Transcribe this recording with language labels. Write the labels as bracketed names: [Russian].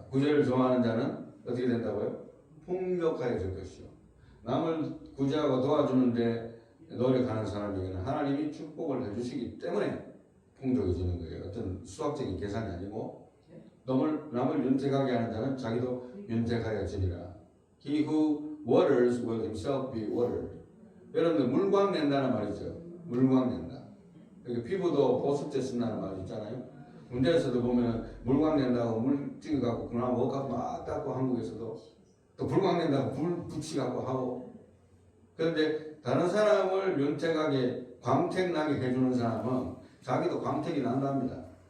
[Korean] 구제를 좋아하는 자는 어떻게 된다고요? 풍족하여질 것이요. 남을 구제하고 도와주는데 노력하는 사람에게는 하나님이 축복을 해주시기 때문에 풍족해지는 거예요. 어떤 수학적인 계산이 아니고, 남을 윤택하게 하는 자는 자기도 윤택하여지리라. [English] He who waters will himself be watered. [Korean] 여러분들 물광 낸다는 말이죠. 물광 낸다. 여기 피부도 보습제 쓴다는 말 있잖아요. 군대에서도 보면 물광 낸다고 물 찍어갖고 그나마 먹갖고 막 닦고, 한국에서도 또 불광 낸다고 불 붙이갖고 하고. 그런데 다른 사람을 윤택하게 광택 나게 해주는 사람은 자기도 광택이 난답니다.